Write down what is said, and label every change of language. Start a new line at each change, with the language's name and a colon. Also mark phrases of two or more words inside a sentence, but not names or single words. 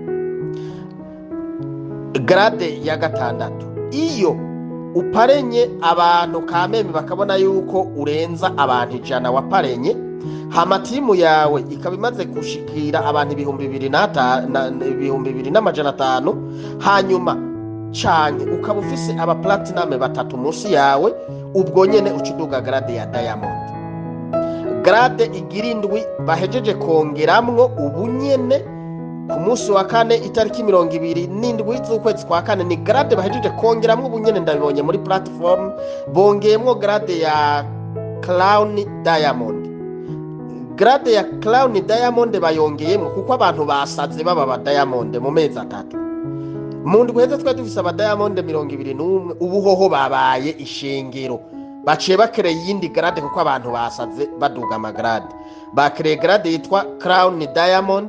Rundi: Grade ya 6, iyo uparenye abantu kameme bakabona yuko urenza abantu 100 waparenye, hama timu yawe ikabimaze gushikira abantu 2,500, hanyuma canke ukaba ufise aba platinum 3 musi yawe, ubwo nyene ucuduga grade ya diamond. Grade igirindwi bahejeje kongeramwo ubu nyene ku munsi wa 4 itariki 27 z'ukwezi kwa 4, ni grade bahejeje kongeramwo ubu nyene, ndabibonye muri platform bongeyemwo grade ya
English: crown diamond.
Rundi: Grade ya
English: crown diamond
Rundi: bayongeyemwo kuko abantu basaze baba ba diamond mu mezi 3. Mu ndwi heze twa dufise aba diamond 21, ubu hoho babaye ishengero, baciye bakreye yindi grade kuko abantu basaze baduga amagrade, bakreye grade yitwa
English: crown diamond.